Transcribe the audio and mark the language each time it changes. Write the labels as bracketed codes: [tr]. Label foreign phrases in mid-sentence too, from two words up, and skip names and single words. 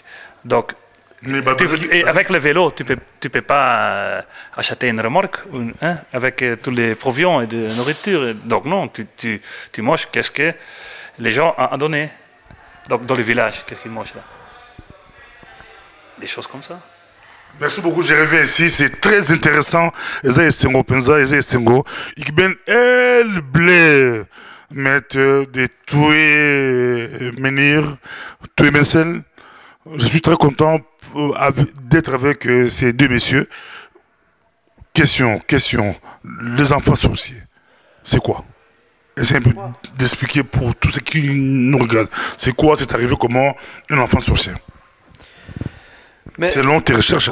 [fr] Donc, et avec le vélo, tu peux pas acheter une remorque hein, avec tous les provisions et de nourriture. Donc non, tu manges qu'est-ce que les gens ont donné. Donc dans les villages, qu'est-ce qu'ils mangent là? Des choses comme ça. Merci beaucoup, je reviens ici, c'est très intéressant. [ln] Eza Sengo Penza, Eza Sengo. [nl] Ik ben heel blij met de twee meneer, twee mensen. [fr] Je suis très content d'être avec ces deux messieurs. Question. Les enfants sorciers, c'est quoi? Essayez un peu d'expliquer pour tous ceux qui nous regardent. C'est quoi, c'est arrivé comment un enfant sorcier? Selon tes recherches.